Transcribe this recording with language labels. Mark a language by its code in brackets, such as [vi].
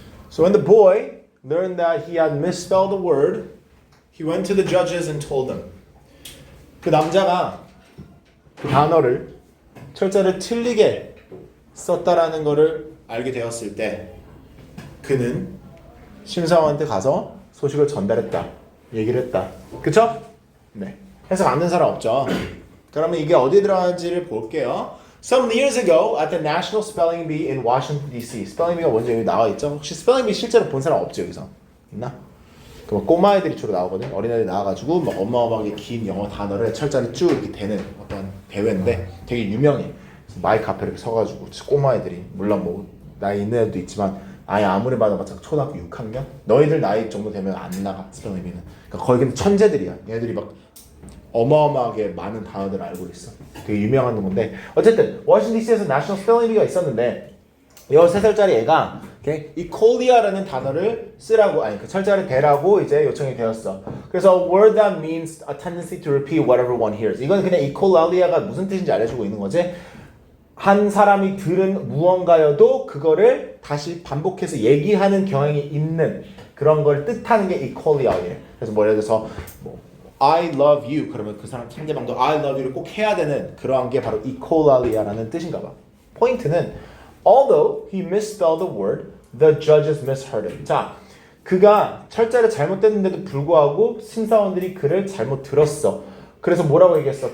[en] So when the boy learned that he had misspelled a word, he went to the judges and told them. [ko] 그 남자가 그 단어를 철자를 틀리게 썼다라는 것을 알게 되었을 때 그는 심사원한테 가서 소식을 전달했다. 얘기를 했다. 그쵸? 네. 해석 안 된 사람 없죠? 그러면 이게 어디에 들어가는지를 볼게요. [en] Some years ago at the National Spelling Bee in Washington D.C. [ko] 스펠링 비가 먼저 여기 나와 있죠? 혹시 스펠링 비 실제로 본 사람 없죠 여기서? 있나? 그 꼬마 애들이 주로 나오거든. 어린애들이 나와가지고 막 어마어마하게 긴 영어 단어를 철자를 쭉 이렇게 대는 어떤 대회인데 되게 유명해. 마이크 앞에 이렇게 서가지고 꼬마 애들이 물론 뭐 나이 있는 애도 있지만 아예 아무리 봐도 초등학교 6학년? 너희들 나이 정도 되면 안 나가 스펠링 비는. 그러니까 거의 근데 천재들이야. 얘네들이 막 어마어마하게 많은 단어들을 알고 있어. 되게 유명한 건데 어쨌든 워싱턴 DC에서 내셔널 스펠링 비가 있었는데 13살짜리 애가 equalia라는 단어를 쓰라고 아니 그 철자를 대라고 이제 요청이 되었어. [en] 그래서 word that means a tendency to repeat whatever one hears. [ko] 이건 그냥 equalia가 무슨 뜻인지 알려주고 있는 거지. 한 사람이 들은 무언가여도 그거를 다시 반복해서 얘기하는 경향이 있는 그런 걸 뜻하는 게 equalia예요. 그래서 뭐 예를 들어서 뭐 [en] I love you [ko] 그러면 그 사람 상대방도 I love you를 꼭 해야 되는 그러한 게 바로 equalia라는 뜻인가 봐. 포인트는 [en] although he misspelled the word, the judges misheard it. [ko] 자, 그가 철자를 잘못됐는데도 불구하고 심사원들이 그를 잘못 들었어. 그래서 뭐라고 얘기했어?